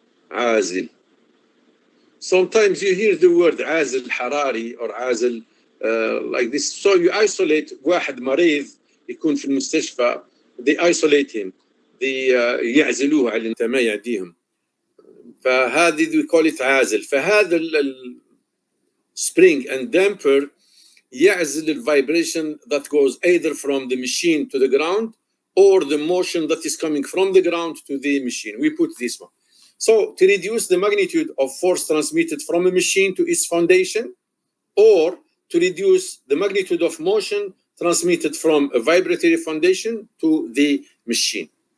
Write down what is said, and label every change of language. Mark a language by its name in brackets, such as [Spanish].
[Arabic] عازل. [English] Sometimes you hear the word [Arabic] عازل حراري [English] or عازل like this. So you isolate [Arabic] واحد مريض يكون في المستشفى, [English] they isolate him. They [Arabic] يعزلوه على ما يعديهم. فهذه [English] we call it عازل. [Arabic] فهذا [English] spring and damper يعزل the vibration that goes either from the machine to the ground, or the motion that is coming from the ground to the machine. We put this one. So to reduce the magnitude of force transmitted from a machine to its foundation, or to reduce the magnitude of motion transmitted from a vibratory foundation to the machine.